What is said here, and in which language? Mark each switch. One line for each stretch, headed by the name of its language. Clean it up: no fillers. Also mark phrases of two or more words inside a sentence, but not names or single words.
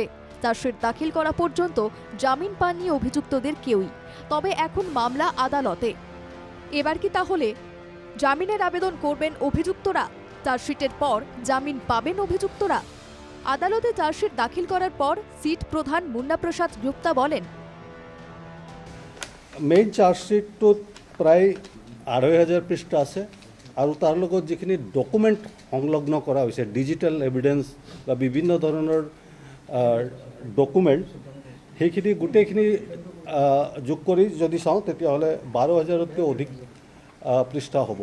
Bangla: চার্জশিট দাখিল করা পর্যন্ত জামিন পাননি অভিযুক্তদের কেউই। তবে এখন মামলা আদালতে। এবার কি তাহলে জামিনের আবেদন করবেন অভিযুক্তরা? চার্জশিটের পর জামিন পাবেন অভিযুক্তরা? আদালতে চার্জশিট দাখিল করার পর সিট প্ৰধান মুন্না প্ৰসাদ গুপ্তা বলেন,
Assamese: মেইন চাৰ্জশ্বিটটোত প্ৰায় ২৫০০ পৃষ্ঠা আছে আৰু তাৰ লগত যিখিনি ডকুমেণ্ট সংলগ্ন কৰা হৈছে,
English: digital evidence
Assamese: বা বিভিন্ন ধৰণৰ ডকুমেণ্ট, সেইখিনি গোটেইখিনি যোগ কৰি যদি চাওঁ তেতিয়াহ'লে ১২,০০০তকৈ অধিক পৃষ্ঠা হ'ব।